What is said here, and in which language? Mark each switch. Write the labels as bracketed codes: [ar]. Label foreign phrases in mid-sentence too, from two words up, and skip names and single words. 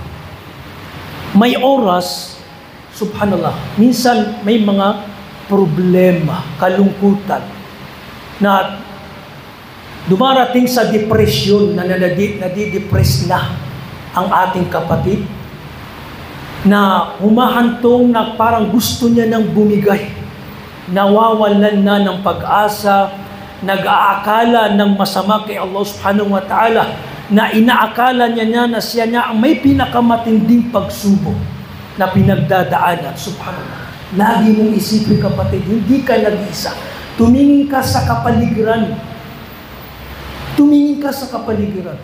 [tl] May oras, subhanallah, minsan may mga problema, kalungkutan, na dumarating sa depression, na nadidepress na ang ating kapatid, na humahantong na parang gusto niya nang bumigay, nawawalan na ng pag-asa, nag-aakala ng masama kay [ar] Allah subhanahu wa ta'ala, [tl] na inaakala niya na siya ang may pinakamatinding pagsubok na pinagdadaanan. Subhanallah. Lagi mong isipin, kapatid, hindi ka nag-isa. Tumingin ka sa kapaligiran. Tumingin ka sa kapaligiran.